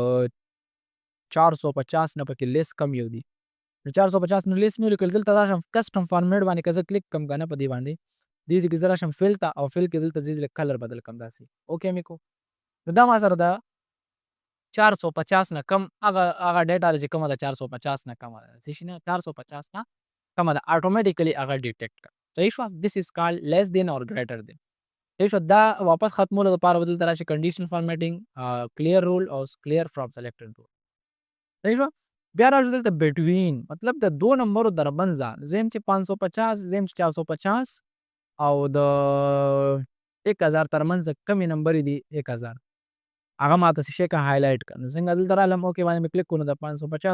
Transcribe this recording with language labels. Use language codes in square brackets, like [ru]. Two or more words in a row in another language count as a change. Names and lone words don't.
[ps] 450 نه پکې لیس کم یو دی نو 450 نه لیس مې ولیکل دلته راشم [en] custom format [ps] باندې که زه کلیک کړم که نه په دې باندې دې ځای کې زه راشم فل ته او فل کې دلته زه کلر بدل کړم داسې اوکې مې کو نو دا ما سره د 450 نه کم هغه ډیټا چې کومه ده 450 نه کمه ده څه شي نه 450 نه کمه ده اتوماتیکلی هغه ډیټیکټ کړه صحیح شوه [en] this is called less than or greater than [ps] صحیح شوه دا واپس ختمولو دپاره به دلته راشي [en] condition formatting clear rule [ps] او [en] clear from selected rule [ps] صحیح شوه بیا راشو دلته بټوین مطلب د دو نمبرو درمنځ زه یم چې 550 زه یم چې 450 او د 1000 ترمنځ کمې نمبرې دي 1000 هغه ما ته څه شی که هایلایټ کړه نو څنګه دلته رالم اوکې باندې مې کلیک کړو نو د 550